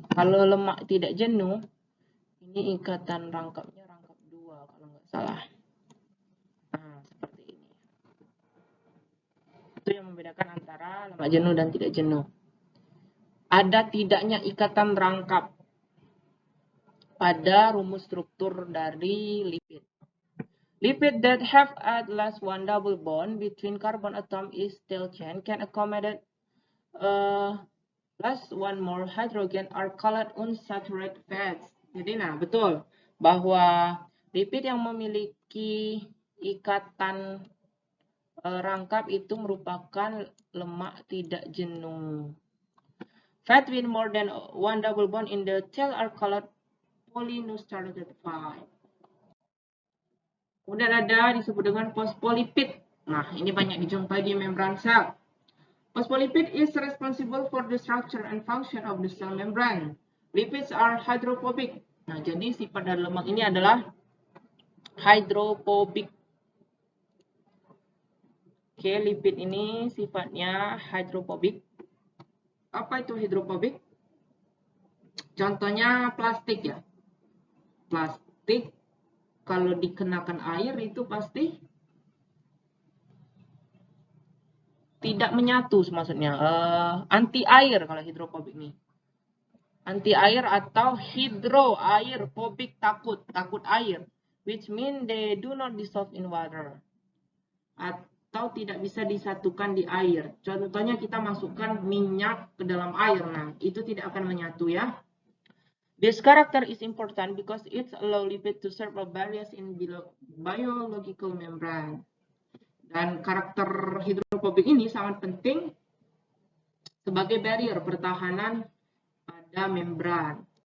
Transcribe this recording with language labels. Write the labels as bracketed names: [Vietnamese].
[Indonesian] Kalau lemak tidak jenuh, ini ikatan rangkapnya rangkap dua kalau nggak salah. Nah, seperti ini. Itu yang membedakan antara lemak jenuh dan tidak jenuh. Ada tidaknya ikatan rangkap pada rumus struktur dari lipid. [English] Lipid that have at least one double bond between carbon atom is tail chain can accommodate plus one more hydrogen are called unsaturated fats. [Indonesian] Jadi betul bahwa lipid yang memiliki ikatan rangkap itu merupakan lemak tidak jenuh. [English] Fat with more than one double bond in the tail are called polyunsaturated fat. [Indonesian] Kemudian ada disebut dengan phospholipid. Nah, ini banyak dijumpai di membran sel. [English] Phospholipid is responsible for the structure and function of the cell membrane. Lipids are hydrophobic. [Indonesian] Nah, jadi sifat dari lemak ini adalah hydrophobic. Oke, lipid ini sifatnya hydrophobic. Apa itu hydrophobic? Contohnya plastik ya. Plastik kalau dikenakan air itu pasti tidak menyatu, maksudnya anti air kalau hidrofobik ini. Anti air atau hidro air, phobik takut air, [English] which mean they do not dissolve in water. [Indonesian] Atau tidak bisa disatukan di air. Contohnya kita masukkan minyak ke dalam air, nah itu tidak akan menyatu ya. [English] This character is important because it allows lipid to serve a barrier in biological membrane. [Indonesian] Dan karakter hidrofobik ini sangat penting sebagai barrier pertahanan pada membran.